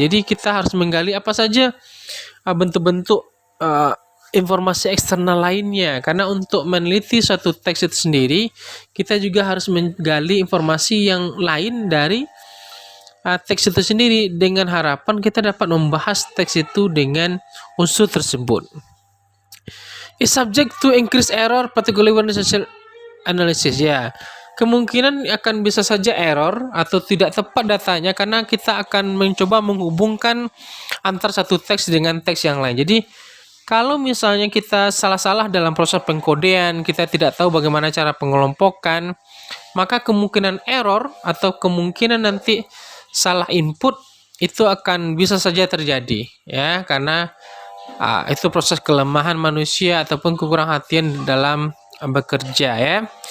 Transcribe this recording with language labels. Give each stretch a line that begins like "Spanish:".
Indonesian: Jadi kita harus menggali apa saja bentuk-bentuk informasi eksternal lainnya, karena untuk meneliti suatu teks itu sendiri kita juga harus menggali informasi yang lain dari teks itu sendiri dengan harapan kita dapat membahas teks itu dengan unsur tersebut.
English: Is subject to increased error particularly when social analysis ya.
Indonesian: Kemungkinan akan bisa saja error atau tidak tepat datanya karena kita akan mencoba menghubungkan antar satu teks dengan teks yang lain. Jadi kalau misalnya kita salah-salah dalam proses pengkodean, kita tidak tahu bagaimana cara pengelompokan, maka kemungkinan error atau kemungkinan nanti salah input itu akan bisa saja terjadi ya, karena itu proses kelemahan manusia ataupun kekurang-hatian dalam bekerja ya.